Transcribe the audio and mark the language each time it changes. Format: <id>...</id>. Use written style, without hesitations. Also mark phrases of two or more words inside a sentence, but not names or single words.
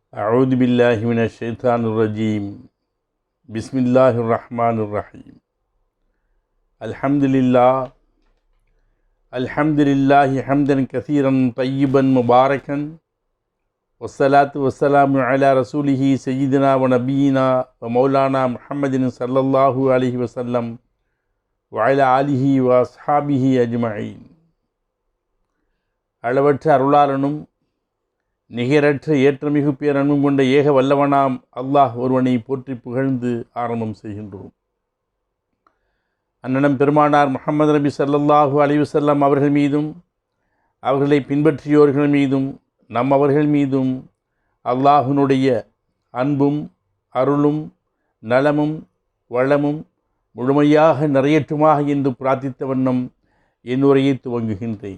<ar>أعوذ بالله من الشيطان الرجيم بسم الله الرحمن الرحيم الحمد لله حمدا كثيرا طيبا مباركا والصلاة والسلام على رسوله سيدنا ونبينا ومولانا محمد صلى الله عليه وسلم وعلى آله وأصحابه أجمعين.</ar> <ta>அளவற்ற அருளாளனும் நிகரற்ற ஏற்றமிகு பேரன்பும் கொண்ட ஏக வல்லவனாம் அல்லாஹ் ஒருவனை போற்றி புகழ்ந்து ஆரம்பம் செய்கின்றோம். அண்ணனம் பெருமானார் முஹம்மது நபி</ta> <ar>صلى الله عليه وسلم</ar> <ta>அவர்கள் மீதும் அவர்களை பின்பற்றியோர்கள் மீதும் அவர்கள் மீதும் அல்லாஹ்வினுடைய அன்பும் அருளும் நலமும் வளமும் முழுமையாக நிறையற்றுமாக என்று பிரார்த்தித்த வண்ணம் என் உரையை துவங்குகின்றேன்.</ta>